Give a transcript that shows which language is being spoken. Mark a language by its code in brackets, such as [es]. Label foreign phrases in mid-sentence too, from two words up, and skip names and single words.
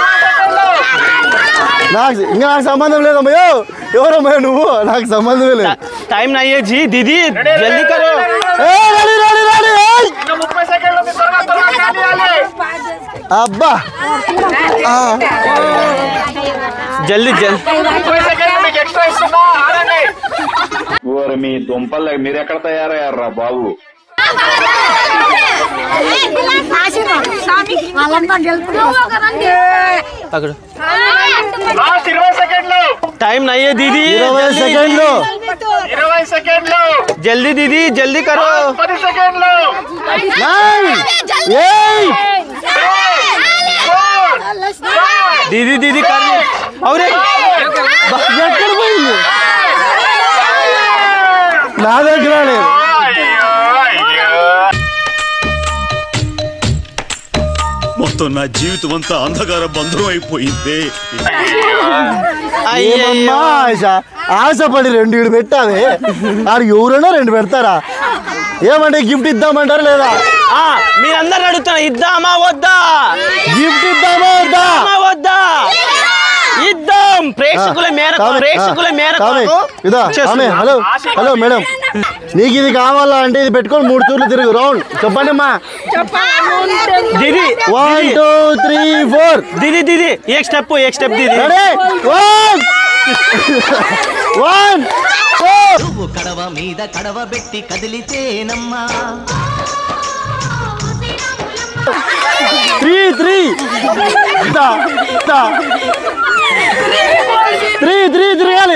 [te] ఇంకా నాకు సంబంధం లేదమ్మయ్యో ఎవరమ్మయ్యో నువ్వు నాకు సంబంధమే లేదు [hi] टाइम नहीं है जी दीदी जल्दी करो [te] ఇంకా 30 సెకండ్లు ఉంది త్వరగా కానియాలి అబ్బా [hi] जल्दी [te] 30 సెకండ్లు మీకు ఎక్స్ట్రా ఇస్తున్నా ఆడండి ఓరి మీ దుంపలు మీరు ఎక్కడ తయారయ్యారా బాబు [hi] पकड़ो [te] లాస్ట్ 20 సెకండ్లు [hi] टाइम नहीं है दीदी [te] 20 సెకండ్లు 20 సెకండ్లు [hi] जल्दी दीदी जल्दी करो [te] 10 సెకండ్లు 9 8 [hi] दीदी कर और [te] ఎక్కడ పోయింది నా దగ్గర లేదు మొత్తం నా జీవితం అంతా అంధకార బంధం అయిపోయింది ఏమమ్మా ఆశపడి 2 పెట్టావే ఆడు ఎవరైనా 2 పెడతారా ఏమంటే గిఫ్ట్ ఇద్దామంటారా లేదా మీరందరూ అడుగుతున్నా ఇద్దామా వద్దా గిఫ్ట్ ఇద్దామా వద్దా ఇద్దాం ప్రేక్షకుల మేరకు హలో మేడం నీకు ఇది కావాలా అంటే ఇది పెట్టుకొని 3 తూర్లు తిరుగు రౌండ్ చెప్పండి అమ్మా [hi] दीदी 1 2 3 4 दीदी एक स्टेप दीदी [te] రెడీ 1 నువ్వు కడవ మీద కడవ పెట్టి కదిలితేనమ్మా 3 తిరగాలి